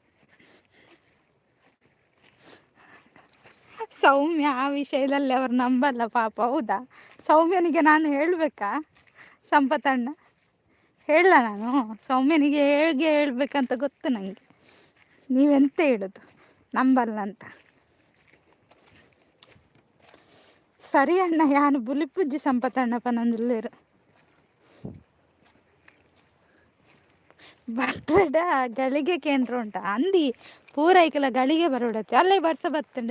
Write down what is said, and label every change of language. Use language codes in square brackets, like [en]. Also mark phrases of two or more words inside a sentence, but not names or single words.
[kn] ಸೌಮ್ಯ ಆ ವಿಷಯದಲ್ಲಿ ಅವ್ರು ನಂಬಲ್ಲ ಪಾಪ. ಹೌದಾ? ಸೌಮ್ಯನಿಗೆ ನಾನು ಹೇಳಬೇಕಾ ಸಂಪತ್ತಣ್ಣ? ಹೇಳ ನಾನು ಸೌಮ್ಯನಿಗೆ ಹೇಗೆ ಹೇಳ್ಬೇಕಂತ ಗೊತ್ತು ನನಗೆ. ನೀವೆಂತ ಹೇಳೋದು ನಂಬಲ್ಲ ಅಂತ? [tcy] ಸರಿ ಅಣ್ಣ ಯಾನು ಬುಲಿಪುಜ್ಜಿ ಸಂಪತ್ತಣ್ಣ ಪನೊಂದುಲ್ಲೇರು ಬಟ್ರೆಡ ಗಳಿಗೆ ಕೇಂದ್ರ ಉಂಟ ಅಂದಿ ಪೂರೈಕಲ ಗಳಿಗೆ ಬರೋಡತ್ತೆ ಅಲ್ಲೇ ಬರ್ಸ ಬತ್ತಂಡು.